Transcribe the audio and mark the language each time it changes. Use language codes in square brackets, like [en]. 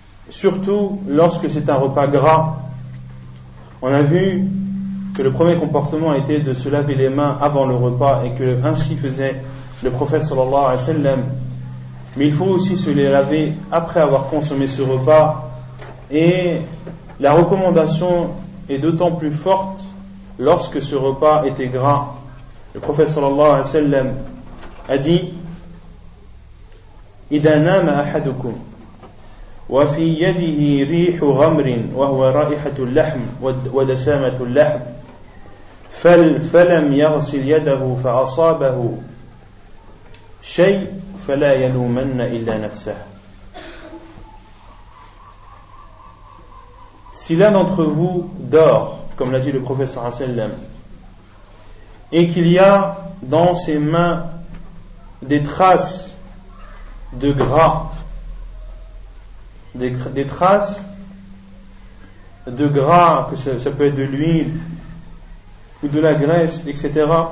[fr] Surtout lorsque c'est un repas gras. On a vu que le premier comportement était de se laver les mains avant le repas et que ainsi faisait le prophète sallallahu alayhi wa sallam. Mais il faut aussi se les laver après avoir consommé ce repas, et la recommandation est d'autant plus forte lorsque ce repas était gras. Le prophète sallallahu alayhi wa sallam a dit, [ar] إذا نام أحدكم وفي يده ريح غمر وهو رائحة اللحم ودسامة اللحم فلم يغسل يده فأصابه شيء فلا يلومن إلا نفسه. [fr] Si l'un d'entre vous dort, comme l'a dit le prophète sallallahu alayhi wa sallam, et qu'il y a dans ses mains des traces de gras, des traces de gras, que ça peut être de l'huile ou de la graisse, etc.,